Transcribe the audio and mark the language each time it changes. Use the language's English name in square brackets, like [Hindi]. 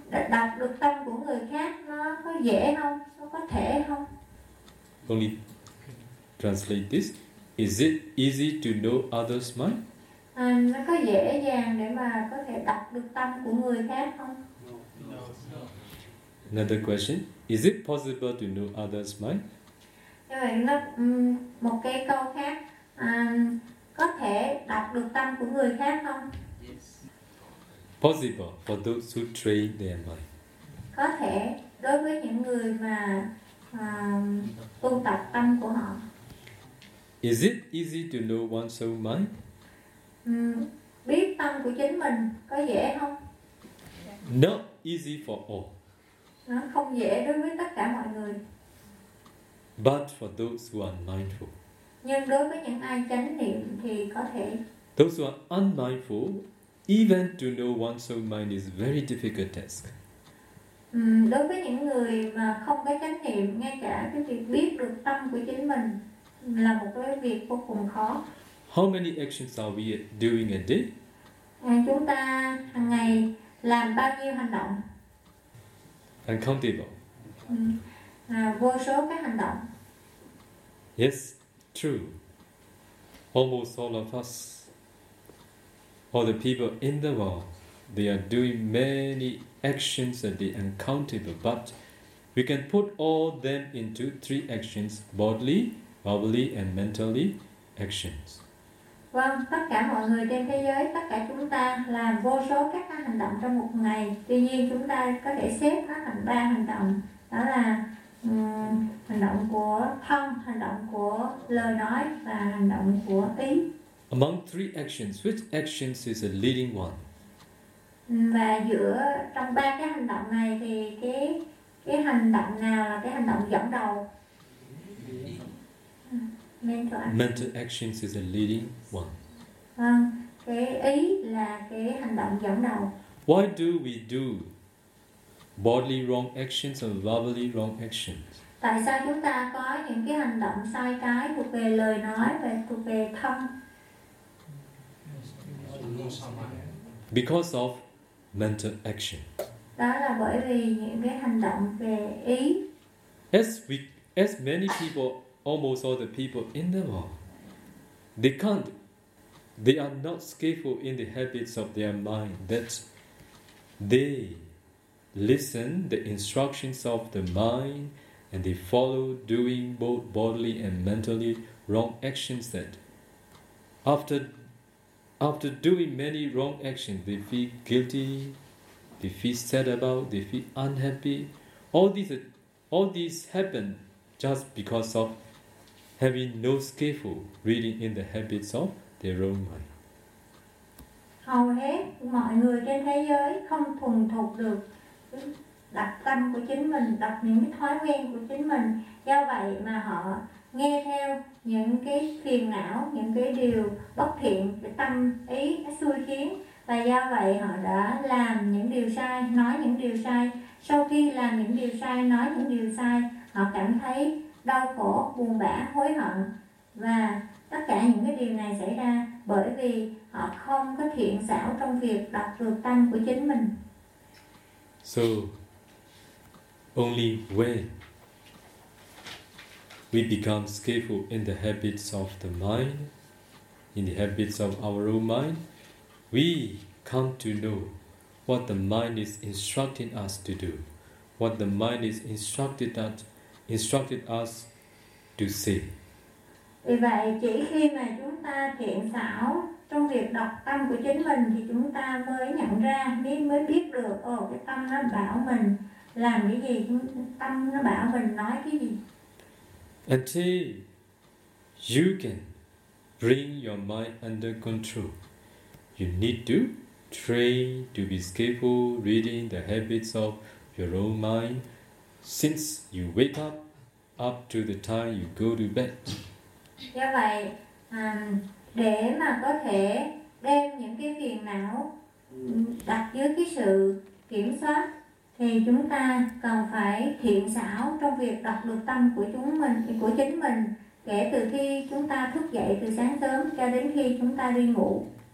[Vietnamese] Đọc được tâm của người khác nó có dễ không? Nó có thể không? [English] Only translate this. Is it easy to know others' mind? [Vietnamese] Nó có dễ dàng để mà có thể đọc được tâm của người khác không? [English] No. Another question. Is it possible to know others' mind? [Vietnamese] Như vậy nó một cái câu khác. Có thể đọc được tâm của người khác không? [English] Yes. Possible for those who train their mind. [Vietnamese] Có thể đối với những người mà tu tập tâm của họ. [English] Is it easy to know one's own mind? [Vietnamese] Biết tâm của chính mình có dễ không? [English] Not easy for all. [Vietnamese] Nó không dễ đối với tất cả mọi người. [English] But for those who are mindful. [Vietnamese] Nhưng đối với những ai chánh niệm thì có thể. [English] Those who are unmindful, even to know one's own mind is very difficult task. [Vietnamese] Đối với những người mà không có chánh niệm, ngay cả cái việc biết được tâm của chính mình là một cái việc vô cùng khó. [English] How many actions are we doing a day? [Vietnamese] Chúng ta hàng ngày làm bao nhiêu hành động? [English] Uncountable. [Vietnamese] Vô số cái hành động. [English] Yes. True. Almost all of us, all the people in the world, they are doing many actions that they uncountable. But we can put all them into three actions: bodily, verbally, and mentally actions. [Vietnamese] Vâng, tất cả mọi người trên thế giới, tất cả chúng ta làm vô số các hành động trong một ngày. Tuy nhiên, chúng ta có thể xếp nó thành ba hành động. Đó là hành động của thân, hành động của lời nói và hành động của ý. [English] Among three actions, which actions is a leading one? [Vietnamese] Và giữa trong ba cái hành động này thì cái hành động nào là cái hành động dẫn đầu? [English] Mental actions is a leading one. [Vietnamese] Vâng, cái ý là cái hành động dẫn đầu. [English] Why do we do bodily wrong actions or verbally wrong actions? [Vietnamese] Tại sao chúng ta có những cái hành động sai trái thuộc về lời nói và thuộc về thân? [English] Because of mental action. [Vietnamese] Đó là bởi vì những cái hành động về ý. [English] As many people, almost all the people in the world, they are not skillful in the habits of their mind, that they listen the instructions of the mind and they follow doing both bodily and mentally wrong actions, that after doing many wrong actions they feel guilty, they feel sad about, they feel unhappy. All these happen just because of having no skillful reading in the habits of their own mind. [Vietnamese] Hầu hết mọi người trên thế giới không thuần thục được đặt tâm của chính mình, đặt những cái thói quen của chính mình. Do vậy mà họ nghe theo những cái phiền não, những cái điều bất thiện để tâm ý xui khiến. Và do vậy họ đã làm những điều sai, nói những điều sai. Sau khi làm những điều sai, nói những điều sai, họ cảm thấy đau khổ, buồn bã, hối hận. Và tất cả những cái điều này xảy ra bởi vì họ không có thiện xảo trong việc đọc được tâm của chính mình. [English] So, only when we become skillful in the habits of the mind, in the habits of our own mind, we come to know what the mind is instructing us to do, what the mind is instructed us to say. [Vietnamese] Vì vậy chỉ khi mà chúng ta thiện xảo trong việc đọc tâm của chính mình thì chúng ta mới nhận ra, mới biết được ồ cái tâm nó bảo mình làm cái gì, tâm nó bảo mình nói cái gì. [English] Until you can bring your mind under control, you need to train to be skillful reading the habits of your own mind since you wake up to the time you go to bed. [Vietnamese] Do vậy, để mà có thể đem những cái phiền não đặt dưới cái sự kiểm soát thì chúng ta cần phải thiện xảo trong việc đọc được tâm của chúng mình, của chính mình kể từ khi chúng ta thức dậy từ sáng sớm cho đến khi chúng ta đi ngủ.